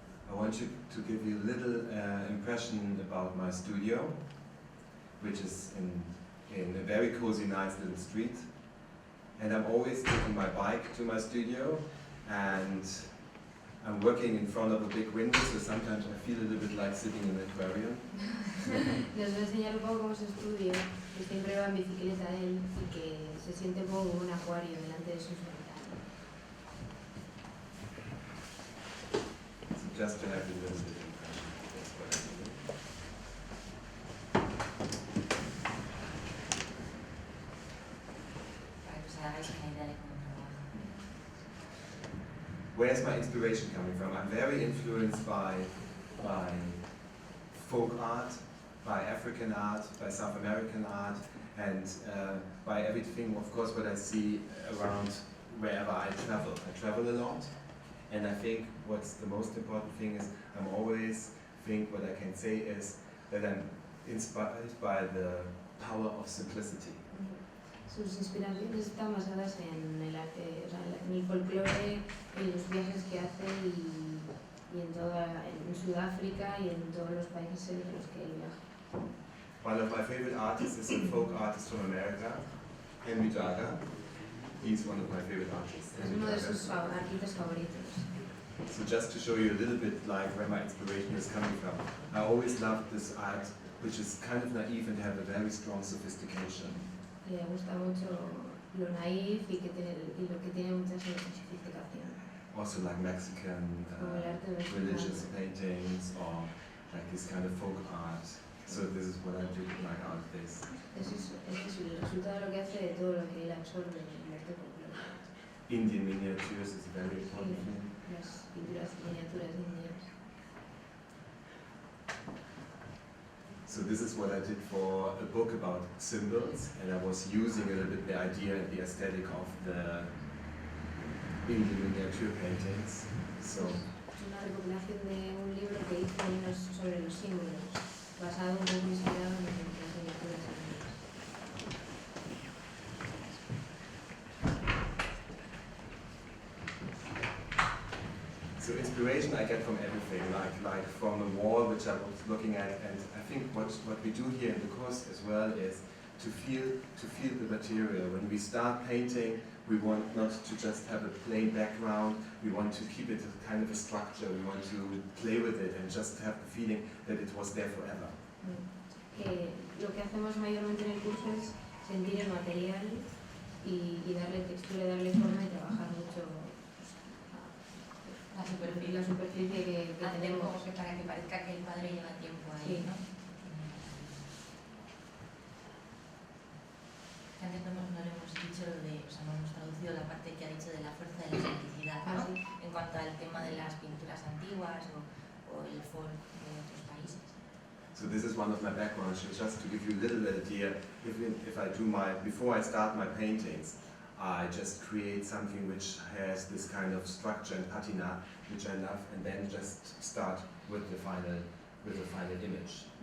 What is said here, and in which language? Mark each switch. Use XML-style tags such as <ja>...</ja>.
<en>I want to give you a little impression about my studio, which is in a very cozy, nice little street. And I'm always taking my bike to my studio, and I'm working in front of a big window, so sometimes I feel a little bit like sitting in an aquarium.</en> <es>Les voy a enseñar un poco cómo es su estudio, que siempre va en bicicleta él y que se siente un poco como un acuario delante de sus ventanas.</es> <en>So just to have a little bit of impression. That's what I do.</en> <es>Para que os hagáis una idea de cómo trabaja.</es> <en>Where's my inspiration coming from? I'm very influenced by folk art, by African art, by South American art, and by everything, of course, what I see around wherever I travel. I travel a lot, and I think what's the most important thing is I'm always think what I can say is that I'm inspired by the power of simplicity.</en> <es>Sus inspiraciones están basadas en el arte, o sea, en el folclore, en los viajes que hace y en Sudáfrica y en todos los países en los que él viaja.</es> <en>One of my favorite artists is a folk artist from America, Henry Jaga. He's one of my favorite artists.</en> <es>Es uno de sus artistas favoritos.</es> <en>So just to show you a little bit like where my inspiration is coming from. I always loved this art, which is kind of naive and have a very strong sophistication.</en> <es>Le gusta mucho lo naif y lo que tiene mucha sofisticación.</es> <en>Also like Mexican</en> <es>Como el arte mexicano.</es> <en>religious paintings or like this kind of folk art. So this is what I do with my art base.</en> <es>Ese es el resultado de lo que hace de todo lo que él absorbe en el arte folclórico.</es> <en>Indian miniatures is a very important thing.</en> <es>Las pinturas miniaturas indias.</es> <en>So this is what I did for a book about symbols, and I was using a little bit the idea and the aesthetic of the Indian miniature paintings. So</en> <es>Es una recopilación de un libro que hice sobre los símbolos, basado un poco inspirado en las miniaturas indias.</es> <en>So inspiration I get from everything, like from the wall which I was looking at, and I think what we do here in the course as well is to feel the material. When we start painting, we want not to just have a plain background, we want to keep it kind of a structure, we want to play with it and just have the feeling that it was there forever.</en> <es>Que lo que hacemos mayormente en el curso es sentir el material y darle textura, darle forma y trabajar mucho la superficie que Hacer como tenemos. que para que parezca que el padre lleva tiempo ahí, Sí. ¿no? Antes no le hemos dicho o sea, no hemos traducido la parte que ha dicho de la fuerza de la simplicidad, ¿no? Sí. En cuanto al tema de las pinturas antiguas o el folk de otros países.</es> <en>So this is one of my backgrounds, just to give you a little idea. If I do before I start my paintings, I just create something which has this kind of structure and patina, which I love, and then just start with the final image.</en>